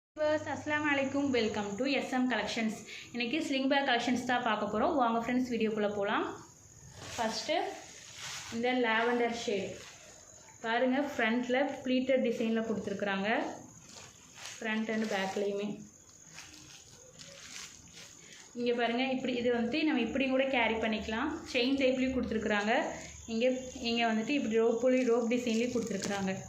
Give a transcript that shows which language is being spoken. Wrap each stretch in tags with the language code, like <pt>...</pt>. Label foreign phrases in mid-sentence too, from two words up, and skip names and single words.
<ar>السلام عليكم</ar> <en>welcome to SM collections इनकी sling bag collections</en> <ta>தான் பார்க்க போறோம் வாங்க फ्रेंड्स வீடியோக்குள்ள போலாம் ஃபர்ஸ்ட் இந்த</ta> <en>lavender shade</en> <ta>பாருங்க ஃப்ரண்ட்ல</ta> <en>pleated design</en> <ta>கொடுத்திருக்காங்க</ta> <en>front and back</en> <ta>இங்க பாருங்க இப்படி இது வந்து நம்ம இப்படி கூட கேரி பண்ணிக்கலாம்</ta> <en>chain type</en> <ta>கொடுத்திருக்காங்க இங்க வந்துட்டு இப்படி</ta> <en>rope design</en> <ta>கொடுத்திருக்காங்க</ta>